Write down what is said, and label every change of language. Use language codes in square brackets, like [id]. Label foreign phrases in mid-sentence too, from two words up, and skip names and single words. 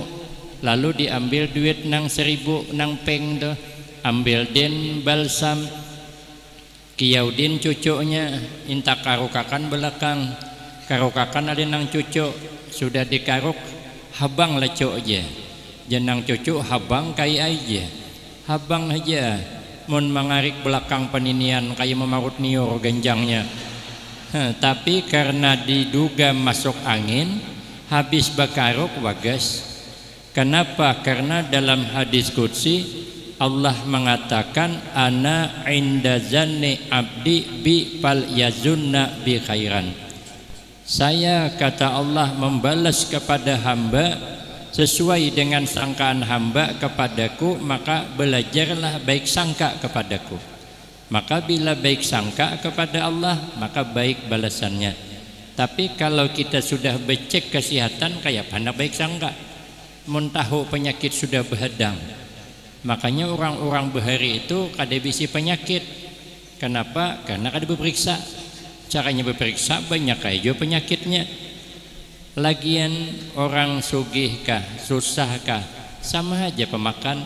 [bjn] Lalu diambil duit nang 1000 nang peng tuh, ambil din balsam, kiau din cucuknya, inta karukakan belakang, karukakan ada nang cucuk, sudah dikaruk habang lecok aja, jenang cucuk habang kai aja, habang aja, mun mangarik belakang peninian kayak memarut niur genjangnya. Tapi karena diduga masuk angin, habis bakaruk wagas. [id] Kenapa? Karena dalam hadis qudsi Allah mengatakan [ar] أنا عند ظن عبدي بي فليظن بي خيرا. [id] Saya, kata Allah, membalas kepada hamba sesuai dengan sangkaan hamba kepadaku, maka belajarlah baik sangka kepadaku. Maka bila baik sangka kepada Allah, maka baik balasannya. [bjn] Tapi kalau kita sudah becek kesehatan, kayak mana baik sangka? Mun tahu penyakit sudah berhadang. Makanya orang-orang bahari itu kada bisi penyakit. Kenapa? Karena kada berperiksa. Caranya berperiksa banyak aja penyakitnya. Lagian orang sugih kah, susah kah, sama aja pemakan.